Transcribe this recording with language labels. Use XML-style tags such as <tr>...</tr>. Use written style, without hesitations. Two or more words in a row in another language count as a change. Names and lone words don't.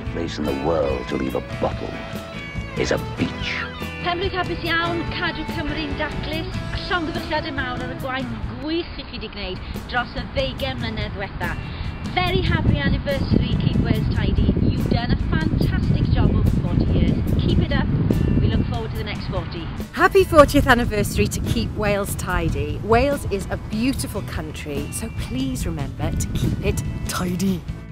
<en>place in the world to leave a bottle is a beach.</en> <cy>Pen-blwydd hapus iawn, Cadwch Gymru'n Daclus, a llongyfarchiadau mawr ar y gwaith gwych i chi wedi gwneud dros y 20 mlynedd diwetha.</cy> <en>Very happy anniversary, Keep Wales Tidy. You've done a fantastic job over 40 years. Keep it up. We look forward to the next 40. Happy 40th anniversary to Keep Wales Tidy. Wales is a beautiful country, so please remember to keep it tidy.</en>